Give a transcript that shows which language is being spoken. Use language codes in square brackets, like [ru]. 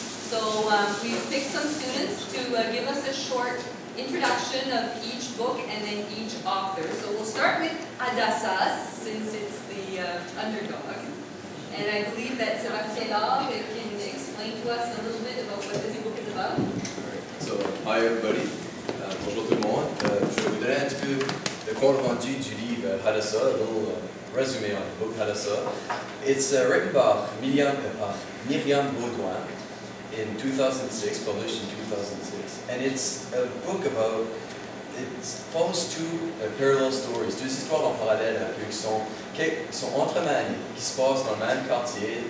[en] So we've picked some students to give us a short introduction of each book and then each author. So we'll start with Hadassah, since it's the underdog. And I believe that Sébastien Lard can explain to us a little bit about what this book is about. So, hi everybody. [fr] Bonjour tout le monde. Je vais vous donner un petit peu le compte rendu du livre Hadassah, [en] a little resume on the book Hadassah. It's written by Myriam Baudouin in 2006, published in 2006. And it's a book about, it follows two parallel stories, [fr] deux histoires en parallèle un peu, qui sont entremêlées, qui se passent dans le même quartier.